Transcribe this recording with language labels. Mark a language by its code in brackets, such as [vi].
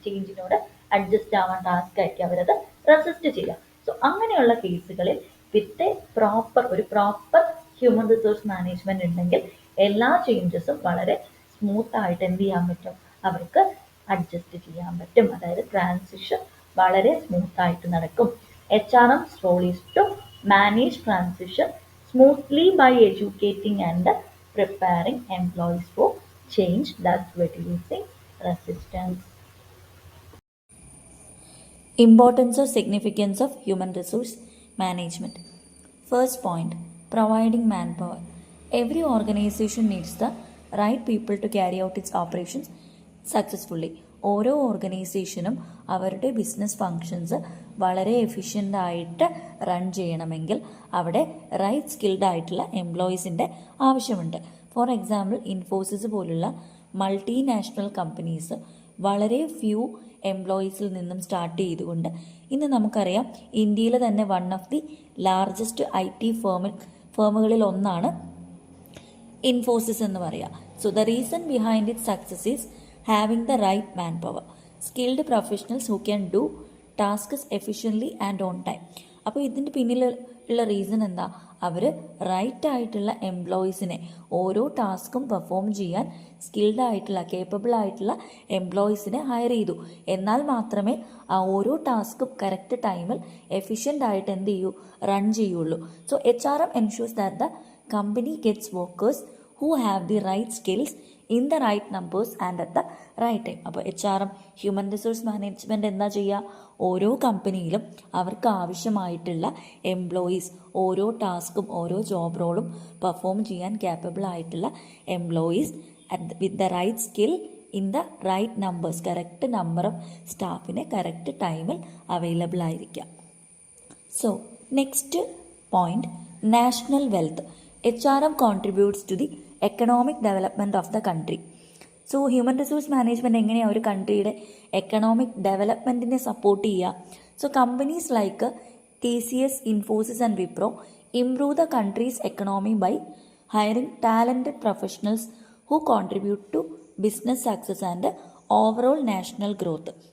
[ml] ചേഞ്ചിനോട് adjust ആവാൻ task ആയിരിക്കും അവരത് റെസിസ്റ്റ് ചെയ്യുക. സോ അങ്ങനെയുള്ള കേസുകളിൽ വിത്ത് ഒരു പ്രോപ്പർ ഹ്യൂമൻ റിസോഴ്സ് മാനേജ്മെന്റ് ഉണ്ടെങ്കിൽ എല്ലാ ചേഞ്ചസും വളരെ സ്മൂത്ത് ആയിട്ട് എന്ത് ചെയ്യാൻ പറ്റും? അവർക്ക് അഡ്ജസ്റ്റ് ചെയ്യാൻ പറ്റും. അതായത് ട്രാൻസിഷൻ വളരെ സ്മൂത്ത് ആയിട്ട് നടക്കും. [en] HRM's role is to manage transition smoothly by educating and preparing employees for change, thus reducing resistance. Importance or significance of human resource management. First point, providing manpower. Every organization needs the right people to carry out its operations successfully. [ml] ഓരോ ഓർഗനൈസേഷനും അവരുടെ business functions വളരെ efficient ആയിട്ട് run ചെയ്യണമെങ്കിൽ അവിടെ right skilled ആയിട്ടുള്ള എംപ്ലോയീസിൻ്റെ ആവശ്യമുണ്ട്. For example, Infosys പോലുള്ള മൾട്ടിനാഷണൽ കമ്പനീസ് വളരെ ഫ്യൂ എംപ്ലോയീസിൽ നിന്നും സ്റ്റാർട്ട് ചെയ്തുകൊണ്ട് ഇന്ന് നമുക്കറിയാം ഇന്ത്യയിലെ തന്നെ [en] one of the largest [ml] IT ഫേമുകളിൽ ഒന്നാണ് ഇൻഫോസിസ് എന്ന് പറയുക. [en] So the reason behind it success is having the right manpower, skilled professionals who can do tasks efficiently and on time. [ml] അപ്പോൾ ഇതിൻ്റെ പിന്നിലുള്ള റീസൺ എന്താ? അവർ റൈറ്റ് ആയിട്ടുള്ള എംപ്ലോയീസിനെ ഓരോ ടാസ്കും പെർഫോം ചെയ്യാൻ സ്കിൽഡ് ആയിട്ടുള്ള കേപ്പബിൾ ആയിട്ടുള്ള എംപ്ലോയീസിനെ ഹയർ ചെയ്തു. എന്നാൽ മാത്രമേ ആ ഓരോ ടാസ്കും കറക്റ്റ് ടൈമിൽ എഫിഷ്യൻ്റ് ആയിട്ട് എന്ത് ചെയ്യൂ? റൺ ചെയ്യുള്ളൂ. [en] So HRM ensures that the company gets workers who have the right skills in the right numbers and at the right time. [ml] അപ്പോൾ HRM ഹ്യൂമൻ റിസോഴ്സ് മാനേജ്മെൻറ്റ് എന്താ ചെയ്യുക? ഓരോ കമ്പനിയിലും അവർക്ക് ആവശ്യമായിട്ടുള്ള എംപ്ലോയീസ്, ഓരോ ടാസ്കും ഓരോ ജോബ് റോളും പെർഫോം ചെയ്യാൻ ക്യാപ്പബിൾ ആയിട്ടുള്ള employees [en] with the right skill in the right numbers, [ml] correct number of സ്റ്റാഫിന് correct ടൈമിൽ അവൈലബിൾ ആയിരിക്കാം. [en] So next point, national wealth. HRM contributes to the economic development of the country. [ml] So human resource management എങ്ങനെയാണ് ഒരു കൺട്രിയുടെ economic ഡെവലപ്മെൻറ്റിനെ support ചെയ്യുക? [en] So companies like TCS, Infosys and Wipro improve the country's economy by hiring talented professionals who contribute to business success and overall national growth.